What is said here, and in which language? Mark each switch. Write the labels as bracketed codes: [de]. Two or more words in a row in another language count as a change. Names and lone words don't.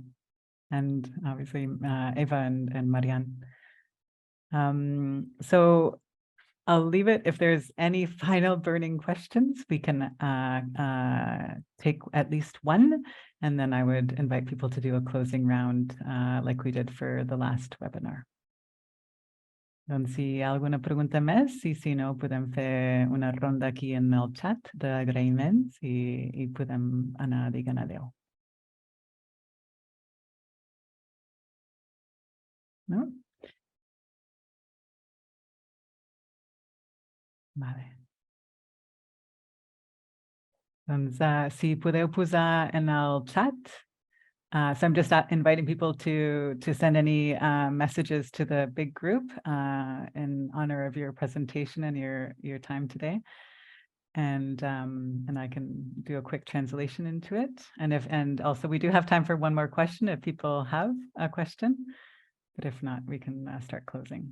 [en] And obviously, Eva and Marianne. So I'll leave it. If there's any final burning questions, we can take at least one, and then I would invite people to do a closing round like we did for the last webinar. [ca] Doncs si hi ha alguna pregunta més, i si no, podem fer una ronda aquí en el chat d'agraïments i podem anar dient adeu. No? Vale. Doncs, si podeu posar en el chat. [en] So I'm just inviting people to send any messages to the big group in honor of your presentation and your time today. And I can do a quick translation into it. And also we do have time for one more question if people have a question, but if not, we can start closing.